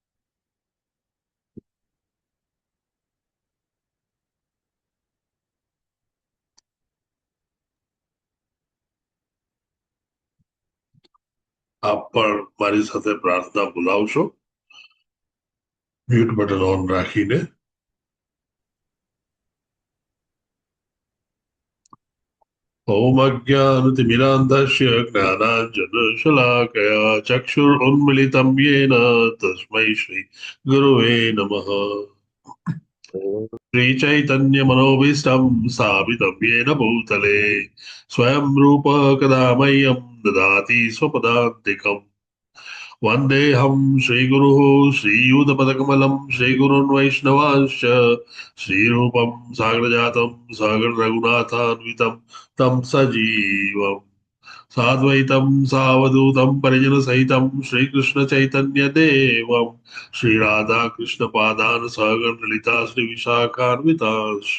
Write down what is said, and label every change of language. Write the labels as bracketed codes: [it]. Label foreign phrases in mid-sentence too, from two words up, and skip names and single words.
[gu] આપ પણ મારી સાથે પ્રાર્થના બોલાવશો [en] mute button on [gu] રાખીને. [sa] ओम अज्ञानतिमिरान्धस्य ज्ञानांजनशलाकया चक्षुरुन्मिलितं येन तस्मै श्री गुरुवे नमः. श्रीचैतन्यमनोभीष्टं स्थापितं येन भूतले स्वयं रूप कदा मह्यं ददाति स्वपदान्तिकम्. वन्देऽहं श्रीगुरुः श्रीयुतपदकमलं श्रीगुरुन् वैष्णवांश्च श्रीरूपं साग्रजातं सागररघुनाथान्वितं तं सजीवम् साद्वैतं सावधूतं परिजनसहितं श्रीकृष्णचैतन्यदेवं श्रीराधाकृष्णपादान् सहगणललिता श्रीविशाखान्वितांश्च.